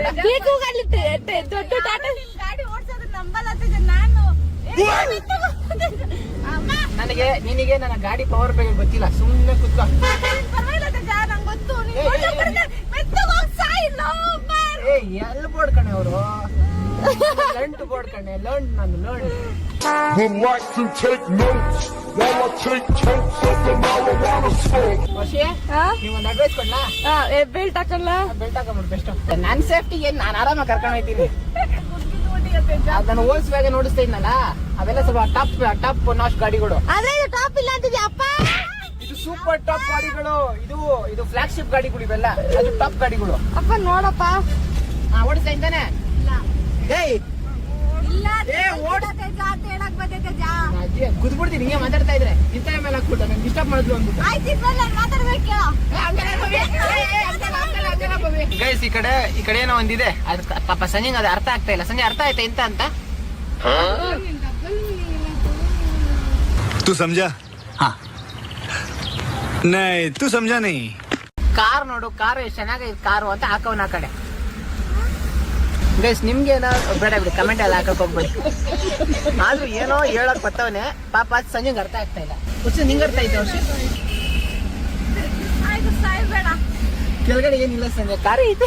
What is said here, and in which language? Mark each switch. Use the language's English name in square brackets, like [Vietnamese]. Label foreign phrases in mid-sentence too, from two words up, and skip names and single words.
[Kannada] ದೊಡ್ಡ ಗಾಡಿ ಓಡಿಸೋದು ನಂಬಲ್ಲ ನಾನು. ನಿನಗೆ ನನ್ನ ಗಾಡಿ ಪವರ್ ಬಗ್ಗೆ ಗೊತ್ತಿಲ್ಲ, ಸುಮ್ಮನೆ ಕುತ್ಕೋ. ಎಲ್ಲಿ ಬೋರ್ಡ್ ಕಣೆ ಅವರು, ಲಂಟ್ ಬೋರ್ಡ್ ಕಣೆ, ಲಂಟ್ ನಾನು ಲಂಟ್. [English] Would like to take notes while I take totes of the marijuana smoke. [Kannada] ವರ್ಷೆ ನೀವೊಂದು ಅಡ್ವೈಸ್ ಕೊಡ್ಲಾ? ಬೆಲ್ಟ್ ಹಾಕಲ್ಲ, ಬೆಲ್ಟ್ ಹಾಕೊಂಡ್ಬಿಟ್ಟು ಬೆಸ್ಟ್. ನನ್ನ ಸೇಫ್ಟಿಗೆ ನಾನು ಆರಾಮಾಗಿ ಕರ್ಕೊಂಡು ಹೋಗ್ತೀನಿ. ನಾನು ಹೋಲ್ಸ್ ಬ್ಯಾಗ ನೋಡಿಸ್ತಾ ಇದ್ನಲ್ಲ, ಅವೆಲ್ಲ ಸ್ವಲ್ಪ ಟಾಪ್ ನಾಶ್ ಗಾಡಿಗಳು. ಅದೇ ಟಾಪ್ ಇಲ್ಲ ಅಂತಿದ್ಯಾ ಅಪ್ಪ. ಇದು [English] super top [Kannada] ಗಾಡಿಗಳು, ಇದು ಫ್ಲಾಗ್ಶಿಪ್ ಗಾಡಿಗಳು, ಇವೆಲ್ಲ ಅದು ಟಾಪ್ ಗಾಡಿಗಳು. ಅಪ್ಪ ನೋಡಪ್ಪ, ಓಡಿಸ್ತಾ ಇದ್ದಾನೆ. ಕುದ್ಬಿಡ್ತೀನಿ ಹಿಂಗೆ ಮಾತಾಡ್ತಾ ಇದ್ರೆ, ಇಂತ ಮೇಲೆ ಹಾಕ್ಬಿಟ್ಟು ನಂಗೆ ಡಿಸ್ಟರ್ಬ್ ಮಾಡಿದ್ರು ಅಂದ್ಬಿಟ್ಟು. ಗೈಸ್ ಈ ಕಡೆ ಏನೋ ಒಂದಿದೆ, ಅದು ಪಾಪ ಸಂಜೆಗೆ ಅದು ಅರ್ಥ ಆಗ್ತಾ ಇಲ್ಲ. ಸಂಜೆ ಅರ್ಥ ಆಯ್ತಾ ಇಂತ ಅಂತ? [Hindi] तू समझा? हाँ नहीं तू समझा नहीं. [Kannada] ಕಾರ್ ನೋಡು, ಕಾರ್ ಎಷ್ಟು ಚೆನ್ನಾಗೈತೆ ಕಾರು ಅಂತ ಹಾಕವನ ಆ ಕಡೆ. ಗೈಸ್ ನಿಮ್ಗೆ ಏನೋ ಬೇಡ ಬಿಡಿ, ಕಮೆಂಟ್ ಎಲ್ಲ ಹಾಕಕ್ ಹೋಗ್ಬೇಡಿ. ಆದ್ರೂ ಏನೋ ಹೇಳಕ್ ಬರ್ತವನೆ, ಪಾಪ ಸಂಜೆಗೆ ಅರ್ಥ ಆಗ್ತಾ ಇಲ್ಲ. ಹುಚ್ಚು ನಿಂಗೆ ಅರ್ಥ ಐತೆ ವರ್ಷ? ಕೆಳಗಡೆ ಏನಿಲ್ಲ ಸಂಜೆ, ಕಾರ್ ಐತೆ.